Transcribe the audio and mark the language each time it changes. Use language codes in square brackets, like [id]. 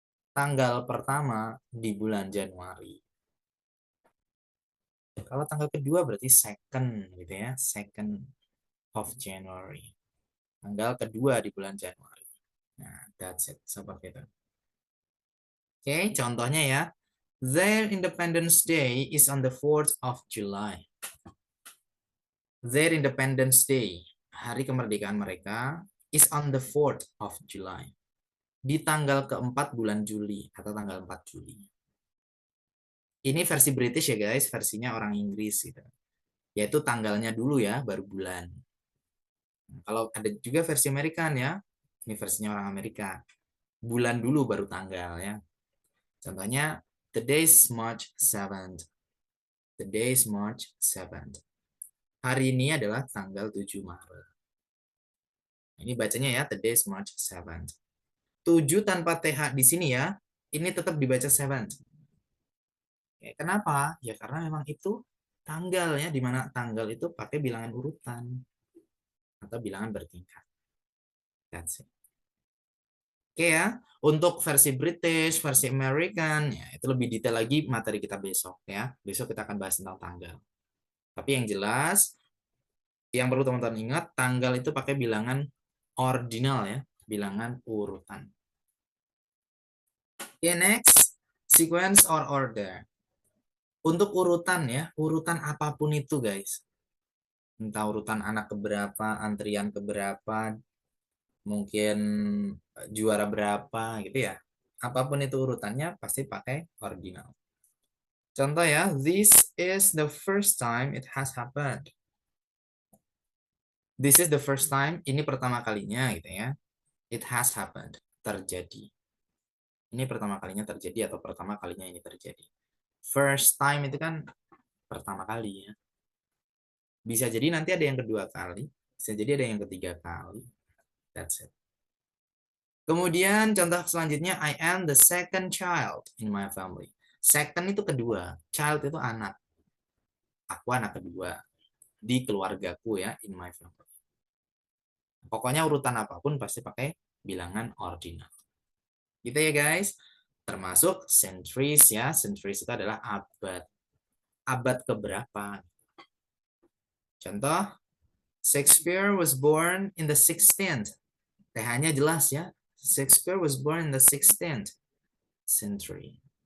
[id] Tanggal pertama di bulan Januari. Kalau tanggal kedua berarti second gitu ya, [en] second of January. [id] Tanggal kedua di bulan Januari. Nah, [en] that's it. [id] Seperti itu. Oke, contohnya ya. [en] Their Independence Day is on the 4th of July. Their Independence Day, [id] hari kemerdekaan mereka, [en] is on the 4th of July. [id] Di tanggal keempat bulan Juli atau tanggal 4 Juli. Ini versi British ya guys, versinya orang Inggris gitu. Yaitu tanggalnya dulu ya, baru bulan. Kalau ada juga versi Amerikan ya, ini versinya orang Amerika. Bulan dulu baru tanggal ya. Contohnya, [en] the days March 7th. The days March 7th. Hari ini adalah tanggal 7 Maret. [id] Ini bacanya ya, [en] the days March 7th. [id] 7 tanpa TH di sini ya, ini tetap dibaca 7th. Kenapa? Ya karena memang itu tanggalnya, di mana tanggal itu pakai bilangan urutan atau bilangan bertingkat. [en] That's it. [id] Oke ya, untuk versi British, versi American, ya itu lebih detail lagi materi kita besok ya. Besok kita akan bahas tentang tanggal. Tapi yang jelas, yang perlu teman-teman ingat, tanggal itu pakai bilangan ordinal ya, bilangan urutan. [en] Oke, next, sequence or order. [id] Untuk urutan ya, urutan apapun itu guys. Entah urutan anak keberapa, antrian keberapa, mungkin juara berapa gitu ya. Apapun itu urutannya pasti pakai ordinal. [en] Contoh ya, this is the first time it has happened. This is the first time, [id] ini pertama kalinya gitu ya. [en] It has happened, [id] terjadi. Ini pertama kalinya terjadi atau pertama kalinya ini terjadi. First time itu kan pertama kali ya. Bisa jadi nanti ada yang kedua kali, bisa jadi ada yang ketiga kali. [en] That's it. [id] Kemudian contoh selanjutnya, [en] I am the second child in my family. [id] Second itu kedua, child itu anak. Aku anak kedua di keluargaku ya, [en] in my family. [id] Pokoknya urutan apapun pasti pakai bilangan ordinal. Gitu ya guys. Termasuk centuries ya. Centuries itu adalah abad. Abad keberapa? Contoh, [en] Shakespeare was born in the 16th. [id] TH-nya jelas ya. [en] Shakespeare was born in the 16th century.